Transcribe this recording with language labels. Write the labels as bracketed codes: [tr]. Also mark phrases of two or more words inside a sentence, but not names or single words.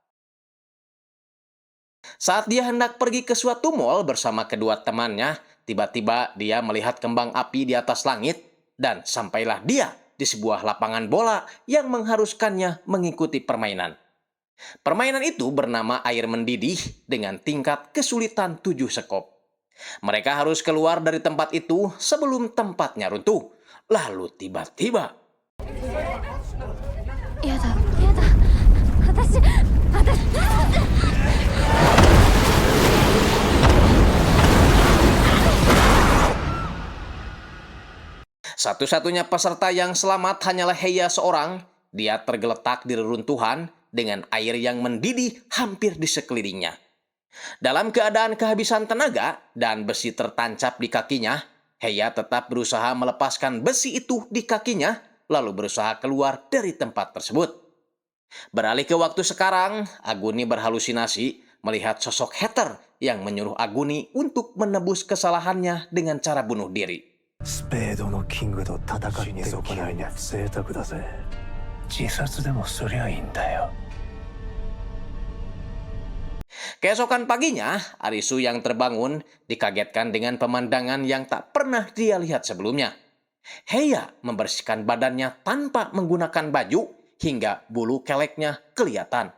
[id] Saat dia hendak pergi ke suatu mall bersama kedua temannya, tiba-tiba dia melihat kembang api di atas langit dan sampailah dia di sebuah lapangan bola yang mengharuskannya mengikuti permainan. Permainan itu bernama air mendidih dengan tingkat kesulitan 7 sekop. Mereka harus keluar dari tempat itu sebelum tempatnya runtuh. Lalu tiba-tiba... [ja] やだやだ私 [id] Satu-satunya peserta yang selamat hanyalah Heya seorang. Dia tergeletak di reruntuhan dengan air yang mendidih hampir di sekelilingnya. Dalam keadaan kehabisan tenaga dan besi tertancap di kakinya, Heya tetap berusaha melepaskan besi itu di kakinya, lalu berusaha keluar dari tempat tersebut. Beralih ke waktu sekarang, Aguni berhalusinasi melihat sosok Hatter yang menyuruh Aguni untuk menebus kesalahannya dengan cara bunuh diri. [ja] スペードのキングと戦っておきながら贅沢だぜ。自殺でもすりゃいいんだよ。 [id] Keesokan paginya, Arisu yang terbangun dikagetkan dengan pemandangan yang tak pernah dia lihat sebelumnya. Heya membersihkan badannya tanpa menggunakan baju hingga bulu keleknya kelihatan.